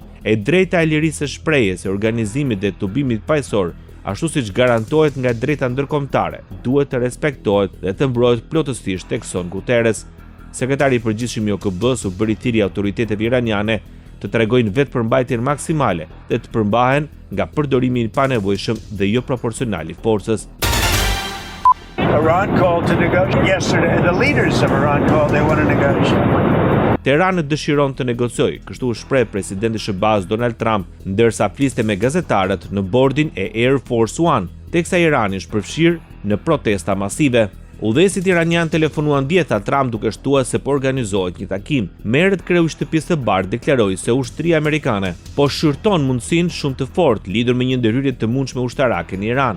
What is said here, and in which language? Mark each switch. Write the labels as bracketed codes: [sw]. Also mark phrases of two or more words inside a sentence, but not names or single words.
[sq] E drejta e lirisë së shprehjes, së organizimit dhe tubimit paqësor, ashtu siç garantohet nga drejta ndërkombëtare, duhet të respektohet dhe të mbrohet plotësisht, thekson Guterres. Sekretari i përgjithshëm i OKB-s u bëri thirrje autoriteteve iraniane të tregojnë vetë përmbajtjen maksimale dhe të përmbahen nga përdorimi i panevojshëm dhe jo proporcional i forcës. [en] Iran called to negotiate yesterday. The leaders of Iran called they want to negotiate. [sq] Teherani dëshiron të negociojë, kështu u shpreh presidenti SBA Donald Trump, ndërsa fliste me gazetarët në bordin e Air Force One, teksa Irani është përfshirë në protesta masive. Udhëheqësit iranian telefonuan dje tha Trump duke shtuar se po organizohet një takim. Merret kreu i shtëpisë së Bardhë deklaroi se ushtria amerikane po shqyrton mundësinë shumë të fortë lidhur me një ndërhyrje të mundshme ushtarake në Iran.